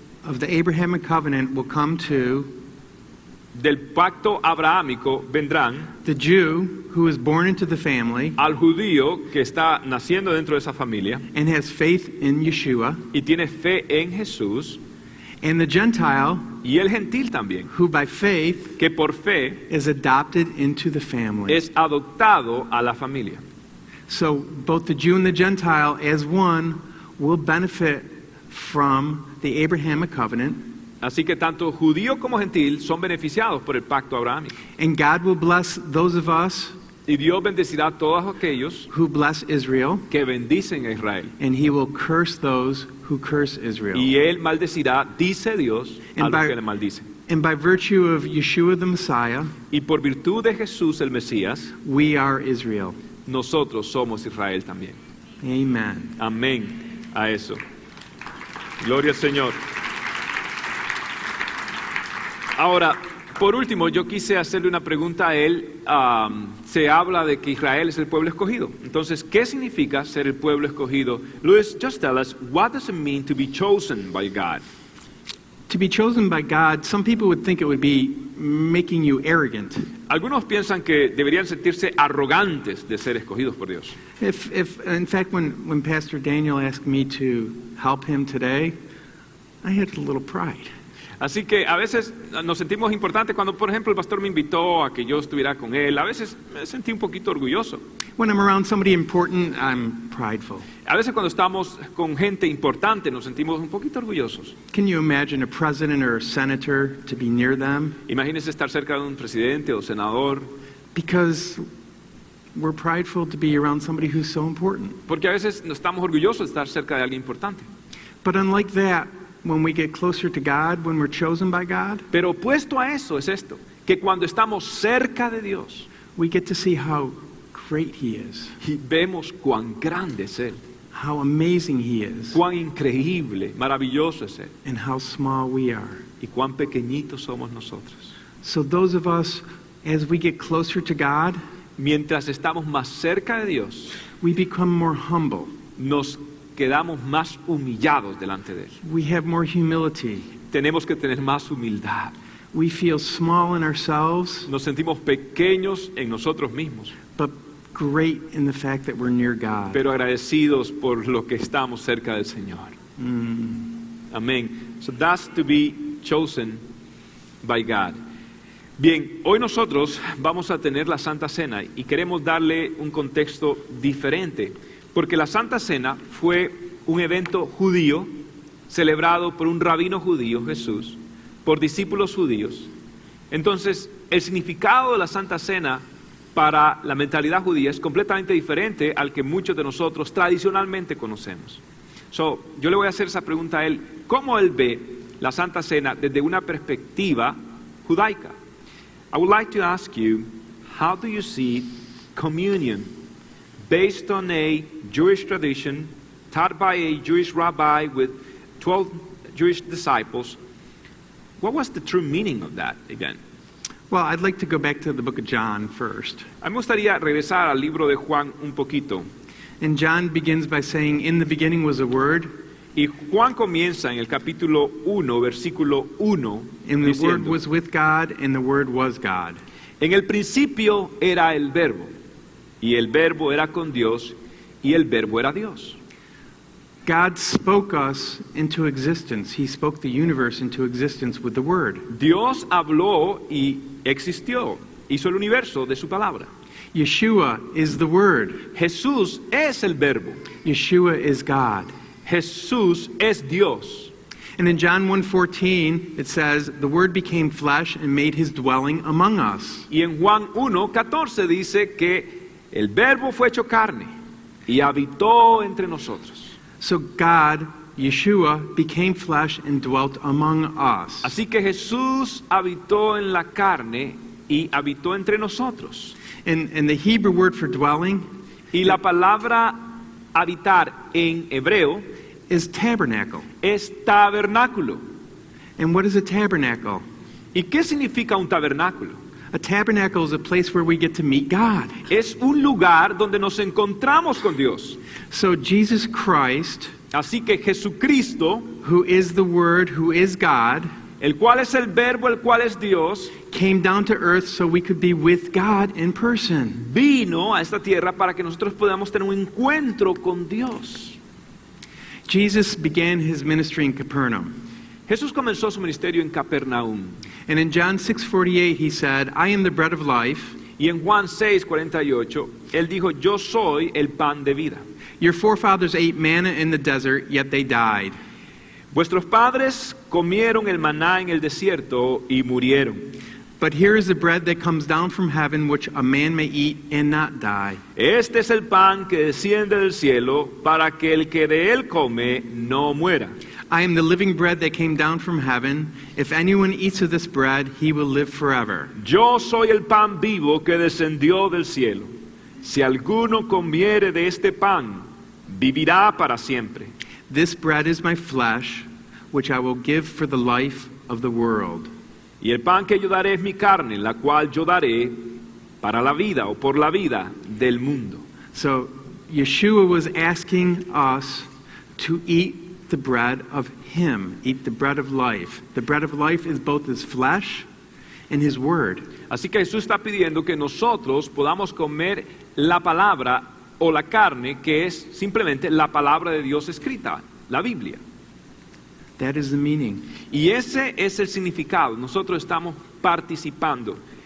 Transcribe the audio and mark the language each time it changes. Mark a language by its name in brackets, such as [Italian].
[English] of the Abrahamic covenant will come to [Spanish] del pacto abrahámico vendrán [English] the Jew who is born into the family [Spanish] al judío que está naciendo dentro de esa familia [English] and has faith in Yeshua, [Spanish] y tiene fe en Jesús, [English] and the Gentile [Spanish] y el gentil también, [English] who by faith [Spanish] que por fe [English] is adopted into the family. [Spanish] es adoptado a la familia. [English] So both the Jew and the Gentile as one will benefit from the Abrahamic covenant, [Spanish] Así que tanto judío como gentil son beneficiados por el pacto abrahámico. [English] and God will bless those of us [Spanish] Y Dios bendecirá a todos aquellos [English] who bless Israel, [Spanish] que bendicen a Israel. [English] and he will curse those who curse Israel. [Spanish] Y Él maldecirá, dice Dios, a [English] And [Spanish] los [English] by- [Spanish] que le maldicen. [English] And by virtue of Yeshua the Messiah, [Spanish] Y por virtud de Jesús el Mesías, [English] we are Israel. [Spanish] nosotros somos Israel también. [English] Amen. [Spanish] Amén a eso. Gloria al Señor. Ahora, por último, yo quise hacerle una pregunta a él. Se habla de que Israel es el pueblo escogido. Entonces, ¿qué significa ser el pueblo escogido? [English] Luis, just tell us, what does it mean to be chosen by God? To be chosen by God, some people would think it would be making you arrogant. [Spanish] Algunos piensan que deberían sentirse arrogantes de ser escogidos por Dios. [English] In fact, when Pastor Daniel asked me to help him today, I had a little pride. [Spanish] Así que a veces nos sentimos importantes cuando, por ejemplo, el pastor me invitó a que yo estuviera con él. A veces me sentí un poquito orgulloso. [English] When I'm around somebody important, I'm prideful. [Spanish] A veces cuando estamos con gente importante nos sentimos un poquito orgullosos. [English] Can you imagine a president or a senator to be near them? [Spanish] Imagínese estar cerca de un presidente o senador, [English] Because we're prideful to be around somebody who's so important. [Spanish] porque a veces no estamos orgullosos de estar cerca de alguien importante. [English] But unlike that, when we get closer to God, when we're chosen by God, [Spanish] Pero opuesto a eso es esto, que cuando estamos cerca de Dios [English] we get to see how great He is, [Spanish] y vemos cuán grande es Él, [English] how amazing He is, [Spanish] cuán increíble, maravilloso es Él, [English] and how small we are. [Spanish] y cuán pequeñitos somos nosotros. [English] So those of us, as we get closer to God, [Spanish] Mientras estamos más cerca de Dios, [English] we become more humble. [Spanish] nos quedamos más humillados delante de Él. [English] We have more humility. [Spanish] Tenemos que tener más humildad. [English] We feel small in ourselves, [Spanish] Nos sentimos pequeños en nosotros mismos, [English] but great in the fact that we're near God. [Spanish] pero agradecidos por lo que estamos cerca del Señor. Amén. [English] So that's to be chosen by God. [Spanish] Bien, hoy nosotros vamos a tener la Santa Cena y queremos darle un contexto diferente, porque la Santa Cena fue un evento judío celebrado por un rabino judío, Jesús, por discípulos judíos. Entonces, el significado de la Santa Cena para la mentalidad judía es completamente diferente al que muchos de nosotros tradicionalmente conocemos. Yo le voy a hacer esa pregunta a él, ¿cómo él ve la Santa Cena desde una perspectiva judaica? [English] I would like to ask you, how do you see communion based on a Jewish tradition taught by a Jewish rabbi with 12 Jewish disciples? What was the true meaning of that again? Well, I'd like to go back to the book of John first. [Spanish] A mí me gustaría regresar al libro de Juan un poquito. [English] And John begins by saying, in the beginning was a word, [Spanish] Y Juan comienza en el capítulo 1, versículo 1, [English] and the word [Spanish] diciendo, [English] was with God, and the word was God. [Spanish] en el principio era el verbo, y el verbo era con Dios, y el verbo era Dios. [English] God spoke us into existence. He spoke the universe into existence with the word. [Spanish] Dios habló y existió, hizo el universo de su palabra. [English] Yeshua is the word. [Spanish] Jesús es el verbo, [English] Yeshua is God. [Spanish] Jesús es Dios. [English] And in John 1:14, it says, the word became flesh and made his dwelling among us. [Spanish] Y en Juan 1:14 dice que el verbo fue hecho carne y habitó entre nosotros. [English] So God, Yeshua, became flesh and dwelt among us. [Spanish] Así que Jesús habitó en la carne y habitó entre nosotros. [English] And the Hebrew word for dwelling [Spanish] Y la palabra habitar en hebreo [English] is tabernacle. [Spanish] es tabernáculo. [English] And what is a tabernacle? [Spanish] ¿Y qué significa un tabernáculo? [English] A tabernacle is a place where we get to meet God. [Spanish] Es un lugar donde nos encontramos con Dios. [English] So Jesus Christ, [Spanish] Así que Jesucristo, [English] who is the Word, who is God, [Spanish] el cual es el verbo, el cual es Dios, [English] came down to earth so we could be with God in person. [Spanish] vino a esta tierra para que nosotros podamos tener un encuentro con Dios. [English] Jesus began his ministry in Capernaum. [Spanish] Jesús comenzó su ministerio en Capernaum. [English] And in John 6:48 he said, I am the bread of life. [Spanish] Y en Juan 6:48, él dijo, yo soy el pan de vida. [English] Your forefathers ate manna in the desert, yet they died. [Spanish] Vuestros padres comieron el maná en el desierto y murieron. [English] But here is the bread that comes down from heaven, which a man may eat and not die. [Spanish] Este es el pan que desciende del cielo para que el que de él come no muera. [English] I am the living bread that came down from heaven. If anyone eats of this bread, he will live forever. [Spanish] Yo soy el pan vivo que descendió del cielo. Si alguno comiere de este pan, vivirá para siempre. [English] This bread is my flesh, which I will give for the life of the world. [Spanish] Y el pan que yo daré es mi carne, la cual yo daré para la vida o por la vida del mundo. [English] So Yeshua was asking us to eat the bread of him, eat the bread of life. The bread of life is both his flesh and his word. [Spanish] Así que Jesús está pidiendo que nosotros podamos comer la palabra o la carne, que es simplemente la palabra de Dios escrita, la Biblia. [English] That is the meaning. [Spanish] Y ese es el significado. Nosotros estamos participando.